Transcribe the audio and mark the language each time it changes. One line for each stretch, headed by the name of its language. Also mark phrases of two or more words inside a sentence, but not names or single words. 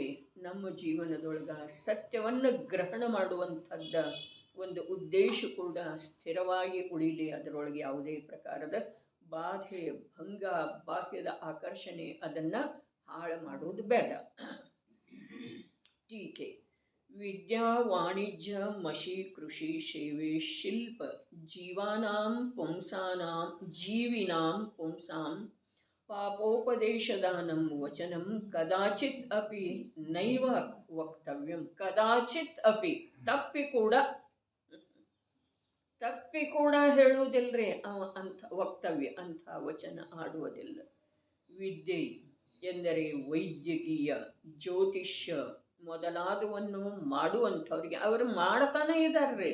Kannada: ನಮ್ಮ ಜೀವನದೊಳಗ ಸತ್ಯವನ್ನು ಗ್ರಹಣ ಮಾಡುವಂಥದ್ದ ಒಂದು ಉದ್ದೇಶ ಕೂಡ ಸ್ಥಿರವಾಗಿ ಉಳಿಲಿ. ಅದರೊಳಗೆ ಯಾವುದೇ ಪ್ರಕಾರದ ಬಾಧೆ, ಭಂಗ, ಬಾಹ್ಯದ ಆಕರ್ಷಣೆ ಅದನ್ನು ಹಾಳು ಮಾಡೋದು ಬೇಡ.
Sanskrit: ಟೀಕೆ: ವಿದ್ಯಾ ವಾಣಿಜ್ಯ ಮಷಿ ಕೃಷಿ ಸೇವೆ ಶಿಲ್ಪ ಜೀವಿನಾಂ ಪುಂಸಾಂ ಪಾಪೋಪದೇಶದಾನಂ ವಚನಂ ಕದಾಚಿತ್ ಅಪಿ ನೈವ ವಕ್ತವ್ಯಂ. ಕದಾಚಿತ್ ಅಪಿ
Kannada: ತಪ್ಪಿ ಕೂಡ ಹೇಳುವುದಿಲ್ಲರಿ ಅಂಥ ವಕ್ತವ್ಯ, ಅಂಥ ವಚನ ಆಡುವುದಿಲ್ಲ. ವಿದ್ಯೆ ಎಂದರೆ ವೈದ್ಯಕೀಯ, ಜ್ಯೋತಿಷ್ಯ ಮೊದಲಾದವನ್ನು ಮಾಡುವಂಥವ್ರಿಗೆ ಅವರು ಮಾಡ್ತಾನೆ ಇದ್ದಾರ್ರಿ.